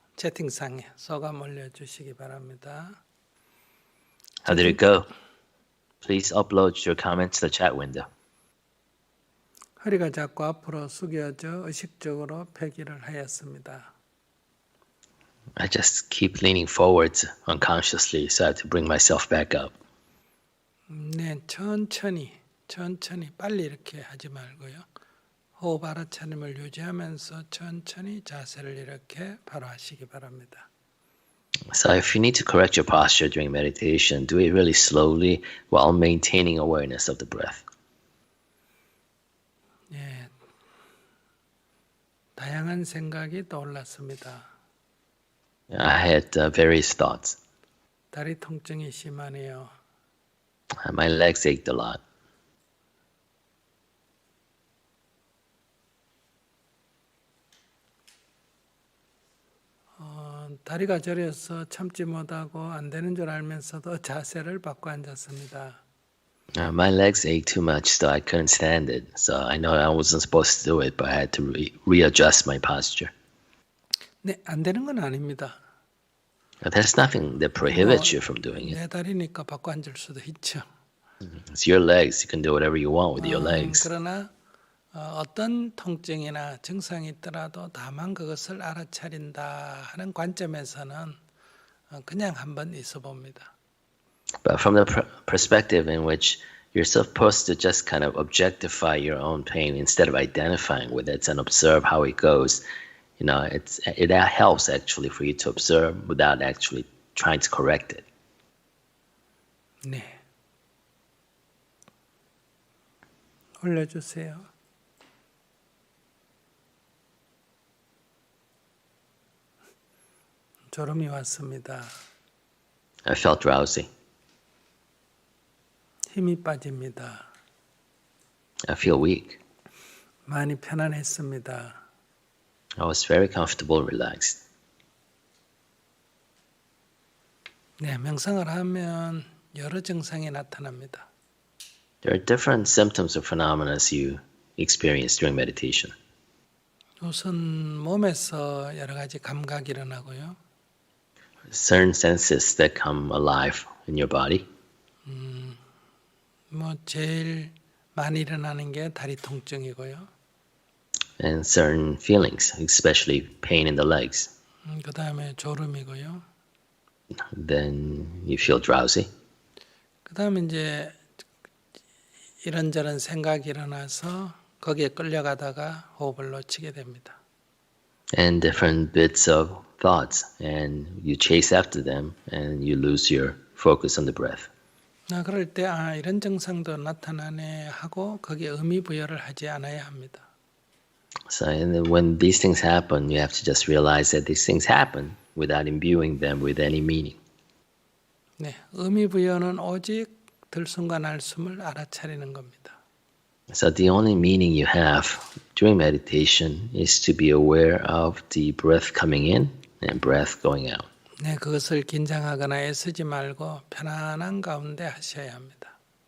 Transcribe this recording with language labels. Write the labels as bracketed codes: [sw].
[ko] 채팅창에 소감 올려주시기 바랍니다. [en] How did it go? Please upload your comments to the chat window. [ko] 허리가 자꾸 앞으로 숙여져 의식적으로 폐기를 하였습니다. [en] I just keep leaning forwards unconsciously so I have to bring myself back up. [ko] 네, 천천히 빨리 이렇게 하지 말고요. 호흡 알아차림을 유지하면서 천천히 자세를 이렇게 바로 하시기 바랍니다. [en] So if you need to correct your posture during meditation, do it really slowly while maintaining awareness of the breath. [ko] 예, 다양한 생각이 떠올랐습니다. [en] I had various thoughts. [ko] 다리 통증이 심하네요. [en] My legs ached a lot. [ko] 다리가 저려서 참지 못하고 안 되는 줄 알면서도 자세를 바꿔 앉았습니다. [en] My legs ached too much, so I couldn't stand it. So I know I wasn't supposed to do it, but I had to readjust my posture. [ko] 네, 안 되는 건 아닙니다. [en] There's nothing that prohibits you from doing it. [ko] 내 다리니까 바꿔 앉을 수도 있죠. [en] It's your legs. You can do whatever you want with your legs. [ko] 그러나 어떤 통증이나 증상이 있더라도 다만 그것을 알아차린다 하는 관점에서는 그냥 한번 있어 봅니다. [en] But from the perspective in which you're supposed to just kind of objectify your own pain instead of identifying with it and observe how it goes, you know, it helps actually for you to observe without actually trying to correct it. [ko] 네. 올려주세요. 졸음이 왔습니다. [en] I felt drowsy. [ko] 힘이 빠집니다. [en] I feel weak. [ko] 많이 편안했습니다. [en] I was very comfortable, relaxed. [ko] 네, 명상을 하면 여러 증상이 나타납니다. [en] There are different symptoms or phenomena as you experience during meditation. [ko] 우선 몸에서 여러 가지 감각이 일어나고요. [en] Certain senses that come alive in your body. [ko] 제일 많이 일어나는 게 다리 통증이고요. [en] And certain feelings, especially pain in the legs. [ko] 그 다음에 졸음이고요. [en] Then you feel drowsy. [ko] 그 다음에 이제 이런저런 생각이 일어나서 거기에 끌려가다가 호흡을 놓치게 됩니다. [en] And different bits of thoughts, and you chase after them, and you lose your focus on the breath. [ko] 그럴 때 이런 증상도 나타나네 하고 거기에 의미 부여를 하지 않아야 합니다. [en] So and then when these things happen, you have to just realize that these things happen without imbuing them with any meaning. [ko] 네, 의미 부여는 오직 들숨과 날숨을 알아차리는 겁니다. [en] So the only meaning you have during meditation is to be aware of the breath coming in and breath going out. [ko] 네, 그것을 긴장하거나 애쓰지 말고 편안한 가운데 하셔야 합니다.